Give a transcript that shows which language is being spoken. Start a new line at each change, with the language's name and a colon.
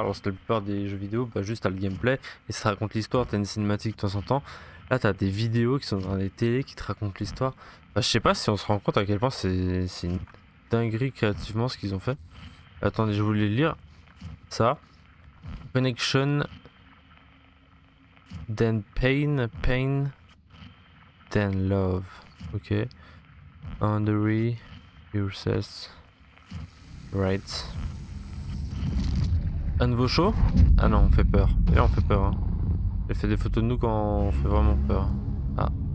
French: Alors c'est la plupart des jeux vidéo, bah juste t'as le gameplay et ça raconte l'histoire, t'as une cinématique de temps en temps. Là t'as des vidéos qui sont dans les télés qui te racontent l'histoire. Bah, je sais pas si on se rend compte à quel point c'est une dinguerie créativement ce qu'ils ont fait. Attendez, je voulais lire ça.
English: Connection, then pain, pain, then love. Ok. Boundary, yourself, right.
French: Un nouveau show? Ah non, on fait peur. Et là on fait peur. Hein. Elle fait des photos de nous quand on fait vraiment peur. Ah.